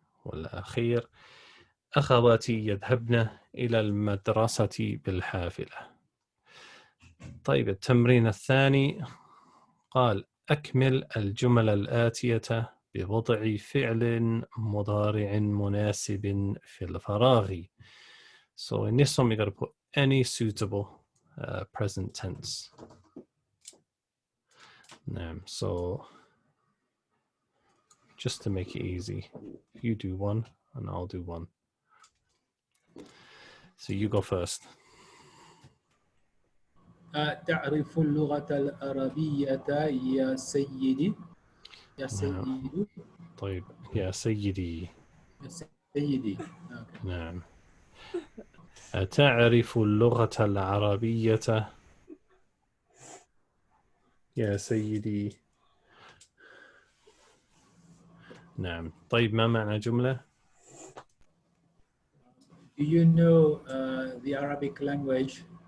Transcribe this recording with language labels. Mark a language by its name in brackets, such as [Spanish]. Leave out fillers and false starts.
[Arabic] والأخير أخواتي يذهبن إلى المدرسة بالحافلة. طيب التمرين الثاني قال أكمل الجمل الآتية بوضع فعل مضارع مناسب في الفراغ. [English] So in this one we got to put any suitable present tense. So just to make it easy, you do one and I'll do one. So you go first. [Arabic] تعرف اللغة العربية يا سيدي؟ يا سيد. طيب يا سيدي. يا سيدي. نعم. أتعرف اللغة العربية يا سيدي؟ نعم. طيب ما معنى جملة؟ [English] Do you know the Arabic language?